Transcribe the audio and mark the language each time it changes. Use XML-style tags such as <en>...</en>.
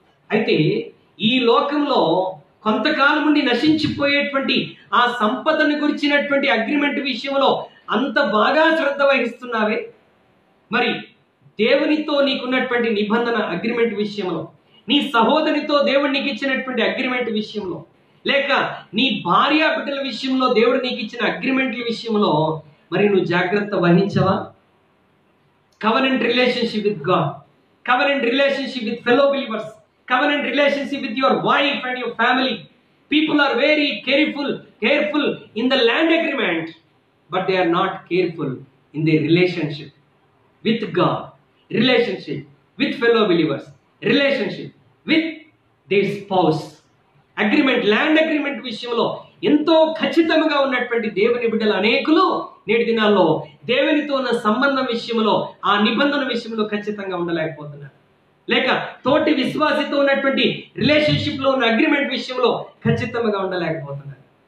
<te>అయితే ఈ లోకంలో కొంతకాలం నుండి నశించిపోయేటువంటి ఆ సంపదను గురించినటువంటి అగ్రిమెంట్ విషయంలో అంత బాగా శ్రద్ధ వహిస్తున్నావే, మరి దేవునితో నీకున్నటువంటి నిబంధన అగ్రిమెంట్ విషయంలో, నీ సహోదరితో దేవుడు నీకు ఇచ్చినటువంటి అగ్రిమెంట్ విషయంలో, లేక నీ భార్య బిడ్డల విషయంలో దేవుడు నీకు ఇచ్చిన అగ్రిమెంట్ల విషయంలో మరి నువ్వు జాగ్రత్త వహించవా?</te> <en>Covenant relationship with God, covenant relationship with fellow believers, covenant relationship with your wife and your family. People are very careful in the land agreement, but they are not careful in their relationship with God, relationship with fellow believers, relationship with their spouse.</en> <te>Agreement, land agreement విషయంలో ఎంతో ఖచ్చితంగా ఉన్నటువంటి దేవుని బిడ్డలు అనేకులు నేటి దినాల్లో దేవునితో ఉన్న సంబంధం విషయంలో, ఆ నిబంధన విషయంలో ఖచ్చితంగా ఉండలేకపోతున్నారు. లేక తోటి విశ్వాసితో ఉన్నటువంటి రిలేషన్షిప్ లో ఉన్న అగ్రిమెంట్ విషయంలో ఖచ్చితంగా ఉండలేకపోతున్నారు.</te>